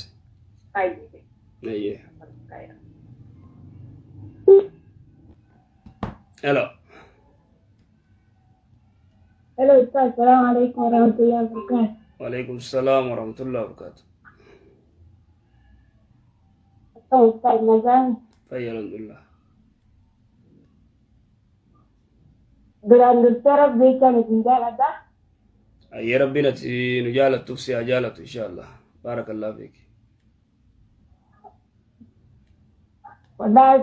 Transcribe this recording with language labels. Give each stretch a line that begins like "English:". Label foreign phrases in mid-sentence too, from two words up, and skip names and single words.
Oromo: Ayyee. Hello.
Arabic: Hello Ustaz, السلام عليكم ورحمة الله وبركاته. وعليكم السلام ورحمة الله وبركاته.
Oromo: Ustaz Nazan. Alhamdulillah. Duraan dursee rabbii kan isin jaalladha. Ayyee rabbiin ati nu jaalattuuf si haa jaalatu inshallah.
Arabic: بارك الله فيك. والله